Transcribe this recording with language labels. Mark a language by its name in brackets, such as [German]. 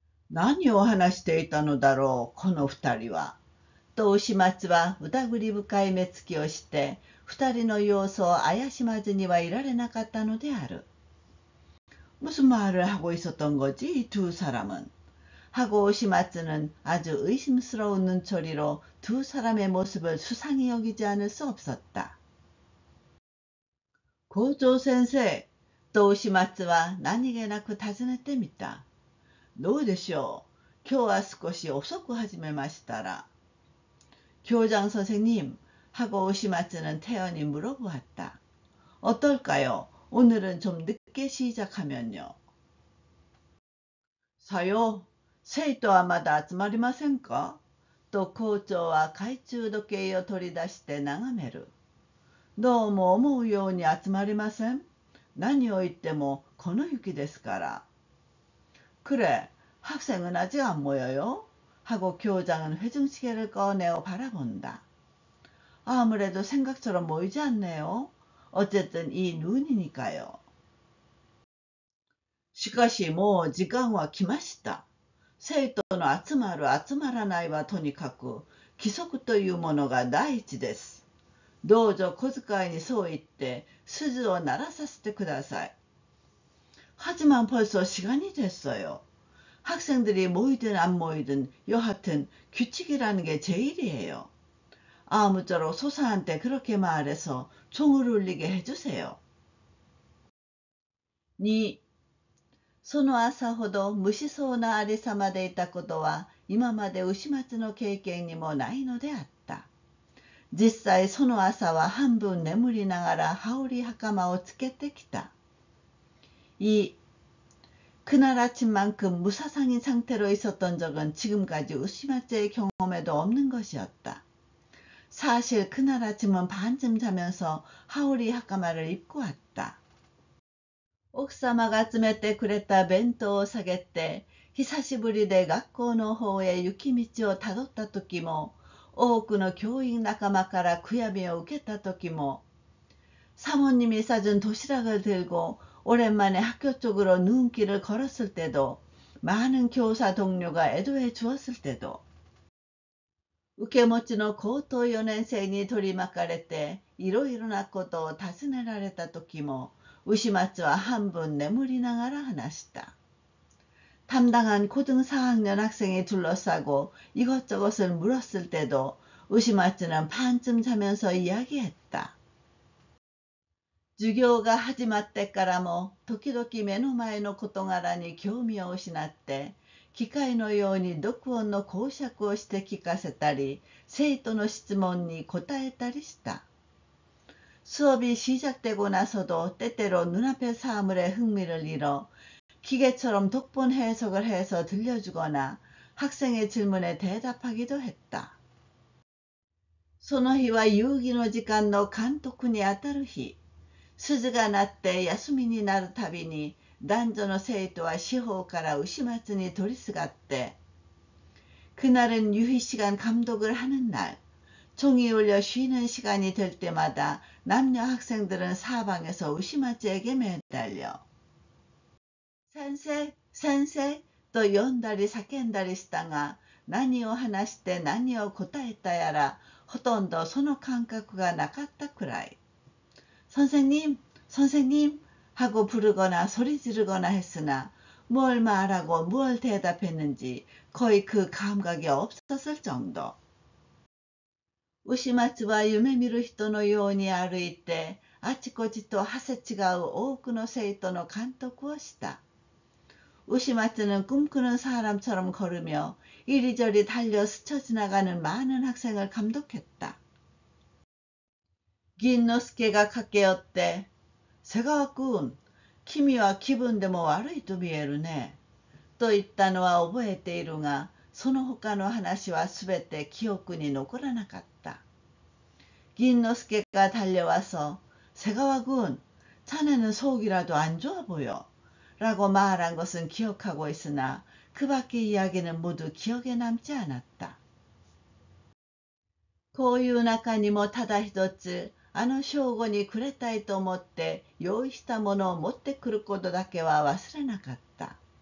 [Japanese] 何を話していたのだろう、この二人は。と牛松は疑り深い目つきをして、二人の様子を怪しまずにはいられなかったのである。 [Korean] 무슨 말을 하고 있었던 거지, 이 두 사람은. 하고 우시마츠는 아주 의심스러운 눈초리로 두 사람의 모습을 수상히 여기지 않을 수 없었다. [Japanese] 校長先生、と牛松は何気なく尋ねてみた。どうでしょう。今日は少し遅く始めましたら。 [Korean] 교장 선생님, 하고 우시마츠는 태연히 물어보았다. 어떨까요? 오늘은 좀 늦게 시작하면요. [Japanese] さよう、生徒はまだ集まりませんかと校長は懐中時計を取り出して眺める。どうも思うように集まりません。何を言ってもこの雪ですから。 [Korean] 그래, 학생은 아직 안 모여요? 하고 교장은 회중시계를 꺼내어 바라본다. 아무래도 생각처럼 모이지 않네요. 어쨌든 이 눈이니까요. [Japanese] しかしもう時間は来ました。生徒の集まる集まらないはとにかく規則というものが第一です。どうぞ小遣いにそう言って鈴を鳴らさせてください。 [Korean] 하지만 벌써 시간이 됐어요. 학생들이 모이든 안 모이든 여하튼 규칙이라는 게 제일이에요. 아무쪼록 소사한테 그렇게 말해서 종을 울리게 해주세요. 2. [Japanese] その朝ほど無しそうなありさまでいたことは今まで牛松の経験にもないのであった。実際その朝は半分眠りながら羽織袴をつけてきた。 2. [Korean] 그날 아침만큼 무사상인 상태로 있었던 적은 지금까지 우시마츠의 경험에도 없는 것이었다. 사실 그날 아침은 반쯤 자면서 하오리 하카마를 입고 왔다. [Japanese] 奥様が詰めてくれた弁当を下げて、久しぶりで学校の方へ行き道をたどった時も、多くの教員仲間から悔やみを受けた時も、 [Korean] 사모님이 싸준 도시락을 들고 오랜만에 학교 쪽으로 눈길을 걸었을 때도, 많은 교사 동료가 애도해 주었을 때도, [Japanese] 受け持ちの高等4年生に取り巻かれていろいろなことを尋ねられた時も牛松は半分眠りながら話した。 [Korean] 담당한 고등 4학년 학생이 둘러싸고 이것저것을 물었을 때도 우시마츠는 반쯤 자면서 이야기했다. [Japanese] 授業が始まってからも時々目の前の事柄に興味を失って機械のように読音の講釈をして聞かせたり生徒の質問に答えたりした。 [Korean] 수업이 시작되고 나서도 때때로 눈앞의 사물에 흥미를 잃어 기계처럼 독본 해석을 해서 들려주거나 학생의 질문에 대답하기도 했다. [Japanese] その日は遊戯の時間の監督にあたる日。鈴が鳴って休みになるたびに男女の生徒は四方から牛松に取りすがって [Korean] 그날은 유희시간 감독을 하는 날, 종이 울려 쉬는 시간이 될 때마다 남녀 학생들은 사방에서 우시마츠에게 매달려 [Japanese] 先生、先生と呼んだり叫んだりしたが、何を話して何を答えたやら、ほとんどその感覚がなかったくらい。 [Korean] 선생님, 선생님 하고 부르거나 소리 지르거나 했으나 뭘 말하고 뭘 대답했는지 거의 그 감각이 없었을 정도. [Japanese] 牛松は夢見る人のように歩いてあちこちとはせ違う多くの生徒の監督をした。 [Korean] 우시마츠는 꿈꾸는 사람처럼 걸으며 이리저리 달려 스쳐 지나가는 많은 학생을 감독했다. [Japanese] 긴노스케가駆け寄って瀬川君、君は気分でも悪いと見えるね。と言ったのは覚えているが、その他の話はすべて記憶に残らなかった。 [Korean] 긴노스케가 달려와서瀬川君、자네는 속이라도 안 좋아 보여. 라고 말한 것은 기억하고 있으나 그 밖의 이야기는 모두 기억에 남지 않았다. [Japanese] こういう中にもただ一つ、あの正午にくれたいと思って用意したものを持ってくることだけは忘れなかった。